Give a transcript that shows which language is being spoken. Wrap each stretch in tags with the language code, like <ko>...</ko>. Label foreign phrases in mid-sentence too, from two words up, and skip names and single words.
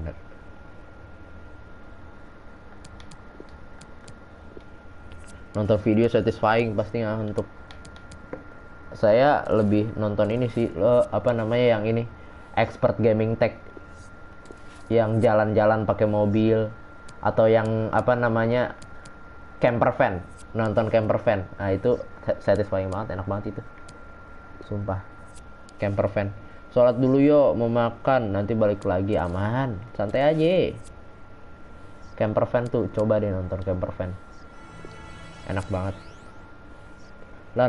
<id>Nonton video satisfying pasti ngantuk. Saya lebih nonton ini sih, yang ini</id> <en>expert gaming tech,</en> <id>yang jalan-jalan pakai mobil, atau yang</id> <en>camper van,</en> <id>nonton</id> <en>camper van.</en> <id>Nah, itu satisfying banget, enak banget itu, sumpah.</id> <en>Camper van,</en> <id>sholat dulu yuk, mau makan, nanti balik lagi, aman, santai aja.</id> <en>Camper van</en> <id>tuh, coba deh nonton</id> <en>camper van,</en> <id>enak banget lah.</id>